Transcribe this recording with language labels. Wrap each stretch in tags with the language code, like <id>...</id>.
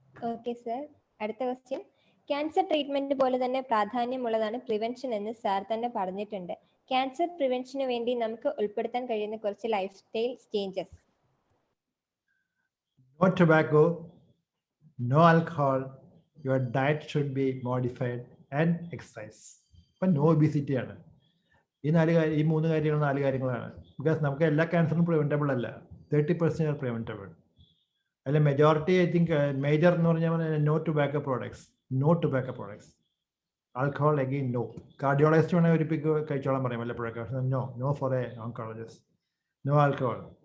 <ml>Okay sir, അടുത്ത question. Cancer treatment പോലെ തന്നെ പ്രാധാന്യമുള്ളതാണ് പ്രിവെൻഷൻ എന്ന് സാർ തന്നെ പറഞ്ഞിട്ടുണ്ട്. ക്യാൻസർ പ്രിവെൻഷന് വേണ്ടി നമുക്ക് ഉൾപ്പെടുത്താൻ കഴിയുന്ന കുറച്ച് life style changes.</ml> <en>No tobacco, no alcohol, your diet should be modified and exercise. ഇപ്പം no obesity ആണ്.</en> <ml>ഈ മൂന്ന് കാര്യങ്ങൾ 4 കാര്യങ്ങളാണ്. ബിക്കോസ് നമുക്ക് എല്ലാ ക്യാൻസറും പ്രിവെന്റബിൾ അല്ല.</ml> <en>30% are preventable. അതിൽ majority I think major</en> <ml>എന്ന് പറഞ്ഞാൽ</ml> <en>No tobacco products. Alcohol again no.</en> <ml>Cardiologist വേണമെങ്കിൽ ഒരു പിക്ക് കഴിച്ചോളാൻ പറയും വല്ലപ്പോഴൊക്കെ.</ml> <en>No for a oncologist. No alcohol.</en>